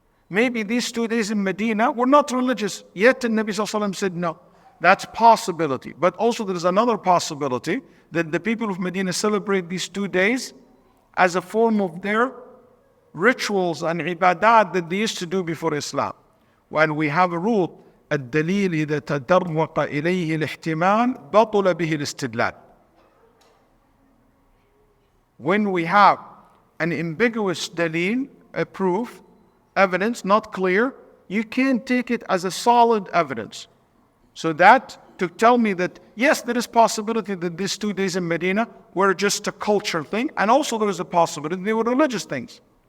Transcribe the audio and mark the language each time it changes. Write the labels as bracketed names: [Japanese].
[English] Maybe these 2 days in Medina were not religious, yet the Nabi ﷺ said no. That's possibility. But also there is another possibility that the people of Medina celebrate these 2 days as a form of their rituals and ibadat that they used to do before Islam. When we have a rule, [Arabic] الدليل إذا تدرق إليه الاحتمال بطل به الاستدلال. [English] When we have an ambiguous dalil, a proof, evidence, not clear, you can't take it as a solid evidence. So that to tell me that, yes, there is possibility that these 2 days in Medina were just a culture thing, and also there is a possibility they were religious things.